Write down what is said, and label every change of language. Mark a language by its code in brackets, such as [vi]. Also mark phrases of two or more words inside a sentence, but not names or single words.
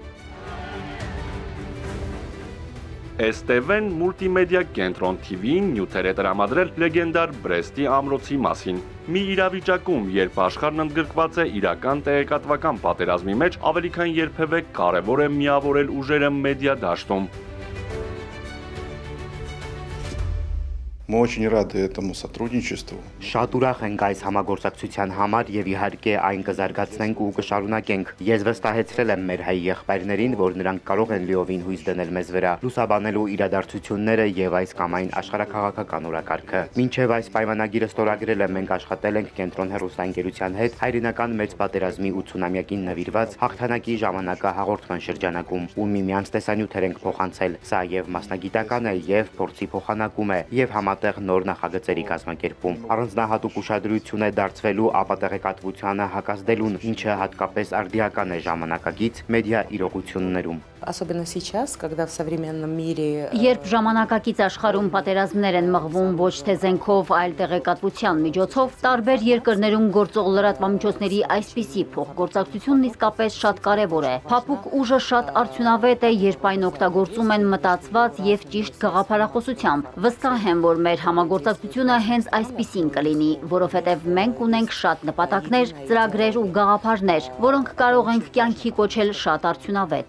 [hy] STV-ն մուլտիմեդիա կենտրոն TV-ին նյութեր է տրամադրել լեգենդար Բրեստի ամրոցի մասին։ Մի իրավիճակում, երբ աշխարհն ընդգրկված է իրական տեղեկատվական պատերազմի մեջ, ավելի քան երբևէ կարևոր է միավորել ուժերը մեդիա դաշտում։ [ru] Мы очень рады этому сотрудничеству. [hy] Շատ ուրախ ենք այս համագործակցության համար եւ իհարկե այն կզարգացնենք ու կշարունակենք։ Ես վստահեցրել եմ մեր հայ եղբայրներին, որ նրանք կարող են լիովին հույս դնել մեզ վրա, լուսաբանելու իրադարձությունները եւ այս կամ այն աշխարհաքաղաքական օրակարգը։ Մինչեւ այս պայմանագիրը ստորագրելը մենք աշխատել ենք Կենտրոն հեռուստաընկերության հետ հայրենական մեծ պատերազմի 80-ամյակին նվիրված հաղթանակի ժամանակահաղորդման շրջանակում, ու միմյանց տեսանյութեր ենք փոխանցել։ Սա եւ մասնագիտական է, եւ փորձի փոխանակում է, եւ նոր նախագծերի կազմակերպում։ Առանձնահատուկ ուշադրություն է դարձվելու ապատեղեկատվությանը հակազդելուն, ինչը հատկապես արդիական է ժամանակակից մեդիա իրողություններում։ [ru] Особенно сейчас, когда в современном мире [hy] Երբ ժամանակակից աշխարհում պատերազմներ են մղվում ոչ թե զենքով, այլ տեղեկատվության միջոցով, տարբեր երկրներում գործող լրատվամիջոցների այսպիսի փոխգործակցությունն իսկապես շատ կարևոր է։ Փափուկ ուժը շատ արդյունավետ է, երբ այն օգտագործում են մտածված եւ ճիշտ գաղափարախոսությամբ։ Վստահ եմ, որ մեր համագործակցությունը հենց այսպիսին կլինի, որովհետեւ մենք ունենք շատ նպատակներ, ծրագրեր ու գաղափարներ, որոնք կարող ենք կյանքի կոչել շատ արդյունավետ։